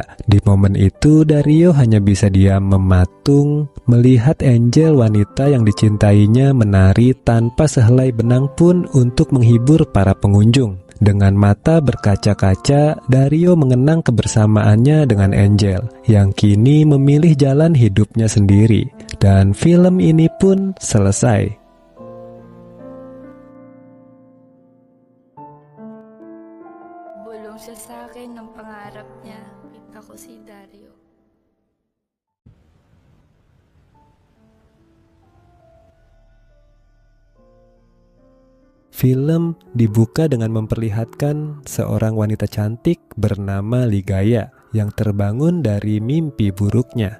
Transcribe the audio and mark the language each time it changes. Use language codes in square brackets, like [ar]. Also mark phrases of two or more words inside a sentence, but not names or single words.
[id] Di momen itu, Dario hanya bisa diam mematung, melihat Angel wanita yang dicintainya menari tanpa sehelai benang pun untuk menghibur para pengunjung. Dengan mata berkaca-kaca, Dario mengenang kebersamaannya dengan Angel, yang kini memilih jalan hidupnya sendiri. Dan film ini pun selesai. [tl] Bulong siya sa akin ng pangarap niya. Ako si Dario. [id] Film dibuka dengan memperlihatkan seorang wanita cantik bernama Ligaya yang terbangun dari mimpi buruknya.